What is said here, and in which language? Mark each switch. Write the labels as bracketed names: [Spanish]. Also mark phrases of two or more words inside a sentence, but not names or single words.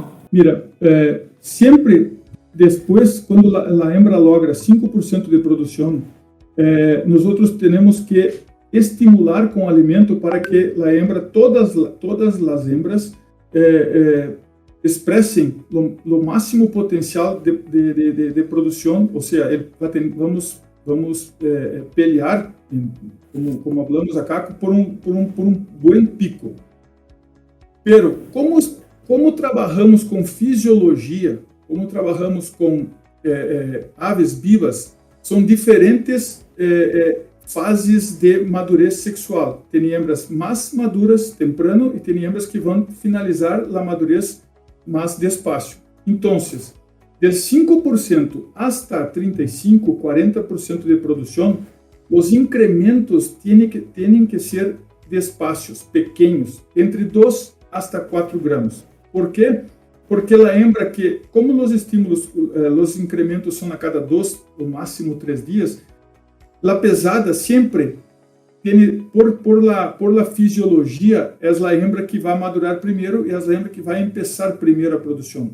[Spanish] Mira, siempre después, cuando la hembra logra 5% de producción, nosotros tenemos que estimular con alimento para que la hembra, todas las hembras expresen lo máximo potencial de producción, o sea, vamos pelear, como hablamos acá, por un buen pico. Pero, como trabajamos con fisiología, como trabajamos con aves vivas, [Portuguese] são diferentes fases de madurez sexual. Tem hembras mais maduras temprano e tem hembras que vão finalizar a madurez mais despacio. Então, [Spanish] del 5% hasta 35, 40% de produção os incrementos tienen que ser despacios, pequeños, entre 2 hasta 4 gramos. ¿Por qué? Porque la hembra que, como los estímulos, los incrementos son a cada 2 o máximo 3 días, la pesada siempre tiene, por la fisiología, es la hembra que va a madurar primero y es la hembra que va a empezar primero a producción.